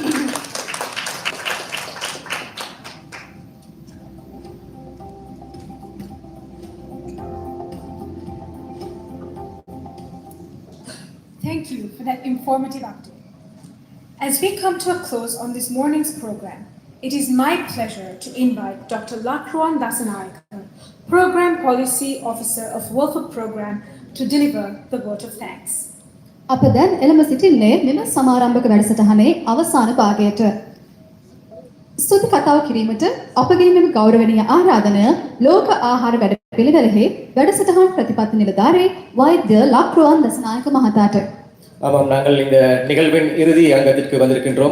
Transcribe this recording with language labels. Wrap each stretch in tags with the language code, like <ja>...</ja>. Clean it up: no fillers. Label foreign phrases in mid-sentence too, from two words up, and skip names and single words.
<en>Thank you for that informative update. As we come to a close on this morning's program, it is my pleasure to invite Dr. Lakruan Dasanayake, Program Policy Officer of World Program, to deliver the vote of thanks.</en> <si>අප දැන් එළඹ සිටින්නේ මෙම සමාරම්භක වැඩසටහනේ අවසාන භාගයට. ස්තුති කතාව කිරීමට අපගේ මෙම ගෞරවනීය ආරාධනය ලෝක ආහාර වැඩපිළිවෙලෙහි වැඩසටහන් ප්‍රතිපත්ති නිලධාරී වෛද්‍ය ලක්රුවන් දසනායක මහතාට.</si> <ta>ஆமாம், நாங்கள் இந்த நிகழ்வின் இறுதி அங்கத்திற்கு வந்திருக்கின்றோம்.</ta>